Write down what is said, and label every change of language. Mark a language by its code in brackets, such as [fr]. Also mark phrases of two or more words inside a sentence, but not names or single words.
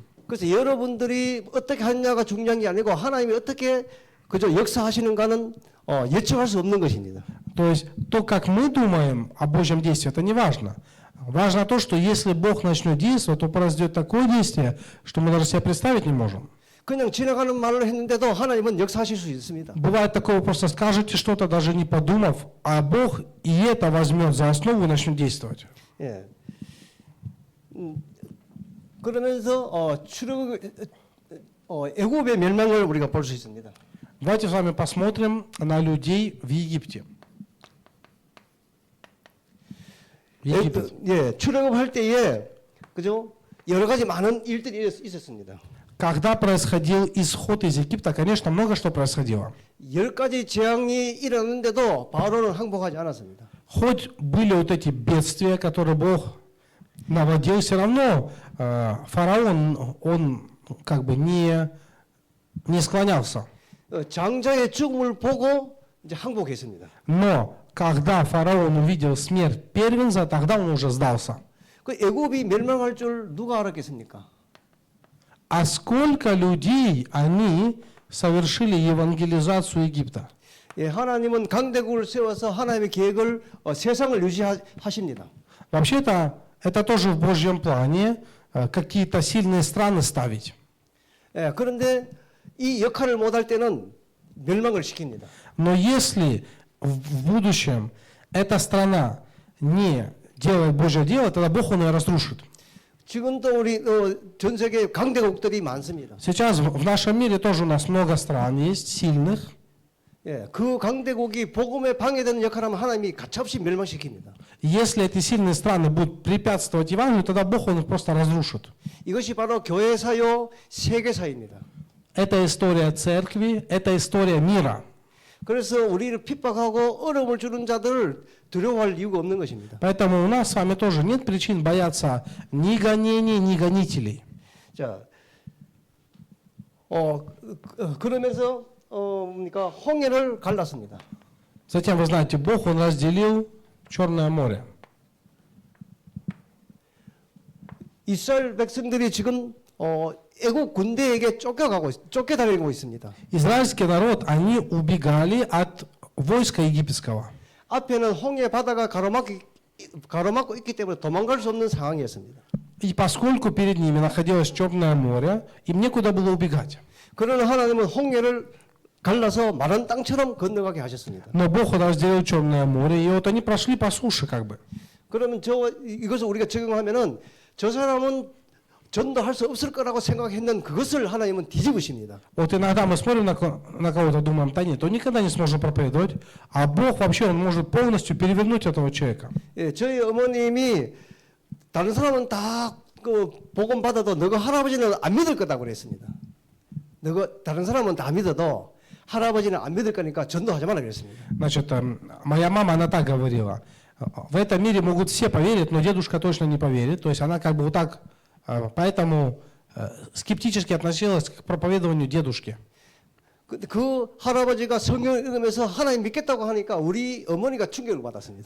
[ko] 그래서 여러분들이 어떻게 하느냐가 중요한 게 아니고 하나님이 어떻게 그저 역사하시는가는 예측할 수 없는 것입니다. [ru] То есть то, как мы думаем о Божьем действии, это не важно. Важно то, что если Бог начнет действовать, то произойдет такое действие, что мы даже себе представить не можем. [ko] 그냥 지나가는 말을 했는데도 하나님은 역사하실 수 있습니다. [ru] Бывает такое, вы просто скажете что-то, даже не подумав, а Бог и это возьмет за основу и начнет действовать. [ko] 예. 그러면서 애굽의 멸망을 우리가 볼 수 있습니다. [ru] Давайте с вами посмотрим на людей в Египте. Египет. [ko] 예, 출애굽할 때에 그죠? 여러 가지 많은 일들이 있었습니다. [ru] Когда происходил исход из Египта, конечно, много что происходило. [ko] 10가지 재앙이 일어났는데도 바로는 항복하지 않았습니다. [ru] Хоть были вот эти бедствия, которые Бог наводил, все равно фараон, он как бы не склонялся. [ko] 장자의 죽음을 보고 이제 항복했습니다. [ru] Но когда фараон увидел смерть первенца, тогда он уже сдался. [ko] 그 애굽이 멸망할 줄 누가 알았겠습니까? [ru] А сколько людей они совершили евангелизацию Египта? [ko] 예, 하나님은 강대국을 세워서 하나님의 계획을 세상을 유지하십니다. [ru] Вообще-то, это тоже в Божьем плане какие-то сильные страны ставить. [ko] 예, 그런데 이 역할을 못할 때는 멸망을 시킵니다. [ru] Но если в будущем эта страна не делает Божье дело, тогда Бог он ее разрушит. [ko] 지금도 우리 전 세계 강대국들이 많습니다. [ru] Сейчас в нашем мире тоже у нас много стран есть, сильных. [ko] 예, 그 강대국이 복음에 방해되는 역할을 하면 하나님이 가차없이 멸망시킵니다. [ru] Если эти сильные страны будут препятствовать Евангелию, тогда Бог он их просто разрушит. [ko] 이것이 바로 교회사요, 세계사입니다. [ru] Это история церкви, это история мира. [ko] 그래서 우리를 핍박하고 어려움을 주는 자들을 두려워할 이유가 없는 것입니다. [ru] Поэтому у нас с вами тоже нет причин бояться ни гонений, ни гонителей. [ko] 자, 그러면서 그러니까 홍해를 갈랐습니다. [ru] Затем, вы знаете, Бог он разделил Черное море. [ko] 이스라엘 백성들이 지금 애국 군대에게 쫓겨다니고 있습니다. [ru] Израильский народ, они убегали от войска египетского. [ko] 앞에는 홍해 바다가 가로막고 있기 때문에 도망갈 수 없는 상황이었습니다. [ru] И поскольку перед ними находилось Черное море, им некуда было убегать. [ko] 그러나 하나님은 홍해를 갈라서 마른 땅처럼 건너가게 하셨습니다. [ru] Но Бог разделил Черное море, и вот они прошли по суше как бы. [ko] 그러면 이것을 우리가 적용하면은 저 사람은 전도할 수 없을 거라고 생각했는 그것을 하나님은 뒤집으십니다. [ru] Вот иногда мы смотрим на кого-то, думаем, да нет, он никогда не сможет проповедовать, а Бог вообще, он может полностью перевернуть этого человека. [ko] 예, 저희 어머님이 다른 사람은 다 그 복음 받아도 너가 할아버지는 안 믿을 거다고 그랬습니다. 너가 다른 사람은 다 믿어도 할아버지는 안 믿을 거니까 전도하지 말라 그랬습니다. [ru] Значит, моя мама, она так говорила, в этом мире могут все поверить, но дедушка точно не поверит. То есть она как бы вот так, поэтому скептически относилась к проповедованию дедушки. [ko] 그 할아버지가 성경을 읽으면서 하나님 믿겠다고 하니까 우리 어머니가 충격을 받았습니다.